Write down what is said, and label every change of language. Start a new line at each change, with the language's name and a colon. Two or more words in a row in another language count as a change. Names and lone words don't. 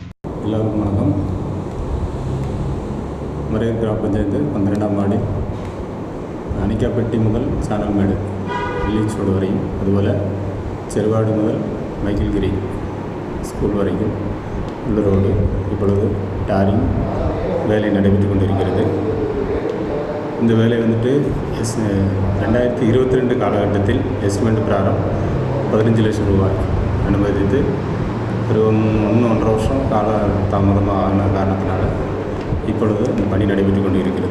Malayalam: മറയൂർ ഗ്രാമപഞ്ചായത്ത് 12-ാം വാർഡിൽ ആനിക്കൽപ്പെട്ടി മുതൽ ചാനൽമേട് വില്ലേജ് വരെയും അതുപോലെ ചെറുവാട് മുതൽ മൈക്കിൾഗിരി സ്കൂൾ വരയ്ക്കും ഉള്ള റോഡ്
Tamil: இப்பொழுது டாரிங் வேலை நடைபெற்று கொண்டிருக்கிறது. இந்த வேலை வந்துட்டு 2022 காலகட்டத்தில் எஸ்டிமேட் பிரகாரம் 15 லட்சம் ரூபாய் அனுமதித்து ஒரு 1.5 வருஷம் கால தாமதமான காரணத்தினால இப்பொழுது இந்த பணி நடைபெற்று கொண்டு இருக்கிறது.